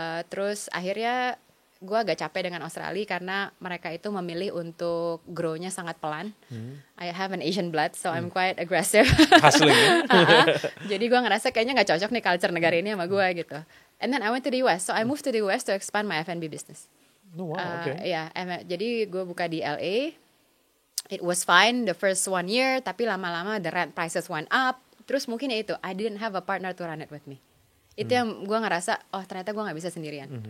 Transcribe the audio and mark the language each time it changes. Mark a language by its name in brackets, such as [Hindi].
[Indonesian] Terus akhirnya gue agak capek dengan Australia karena mereka itu memilih untuk grow-nya sangat pelan. [English] I have an Asian blood, so I'm quite aggressive. Hustling. [Indonesian] Jadi gue ngerasa kayaknya nggak cocok nih culture negara ini sama gue gitu. [English] And then I went to the US, so I moved to the US to expand my F&B business. Oh, wow, okay. [Indonesian] Jadi gue buka di LA. [English] It was fine the first 1 year, [Indonesian] tapi lama-lama [English] the rent prices went up. [Indonesian] Terus mungkin ya itu, [English] I didn't have a partner to run it with me. [Indonesian] Itu yang gue ngerasa, ternyata gue gak bisa sendirian.